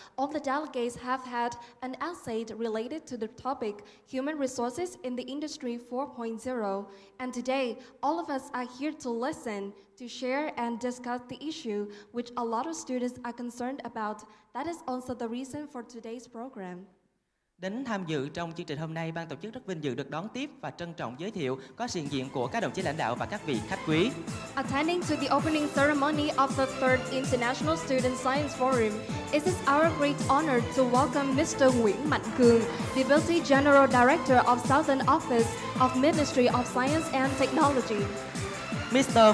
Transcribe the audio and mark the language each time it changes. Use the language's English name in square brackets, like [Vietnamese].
[English] All the delegates have had an essay related to the topic Human Resources in the Industry 4.0. And today, all of us are here to listen, to share and discuss the issue which a lot of students are concerned about. That is also the reason for today's program. [Vietnamese] Đến tham dự trong chương trình hôm nay, ban tổ chức rất vinh dự được đón tiếp và trân trọng giới thiệu có sự hiện diện của các đồng chí lãnh đạo và các vị khách quý. [English] Attending to the opening ceremony of the third International Student Science Forum, it is our great honor to welcome Mr. Nguyễn Mạnh Cường, Deputy General Director of Southern Office of Ministry of Science and Technology. Mr.